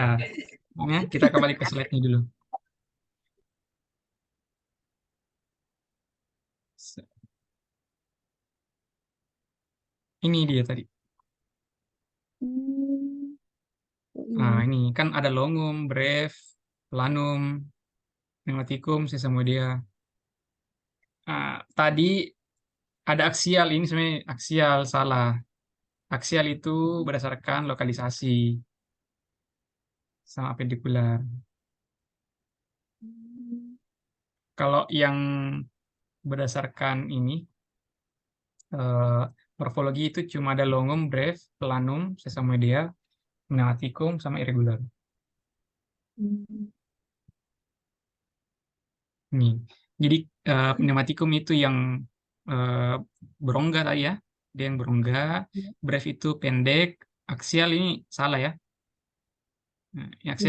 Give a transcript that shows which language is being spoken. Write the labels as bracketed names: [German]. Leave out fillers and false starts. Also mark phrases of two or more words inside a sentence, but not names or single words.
[Indonesian] Ya, kita kembali ke slide-nya dulu. Ini dia tadi. Hmm, oh Nah, ini. ini kan ada longum, brev, planum, pneumatikum, sesamoidea. Tadi ada aksial, ini sebenarnya aksial, salah. Aksial itu berdasarkan lokalisasi sama apendikular. Hmm, Kalau yang berdasarkan ini, Morfologi itu cuma ada longum, breve, planum, sesamoidea, pneumaticum, sama irregular. Hmm. Nih. Jadi pneumaticum itu yang eh, berongga tadi ya. Dia yang berongga. Iya. Breve itu pendek. Aksial ini salah ya. Nah, yang aksial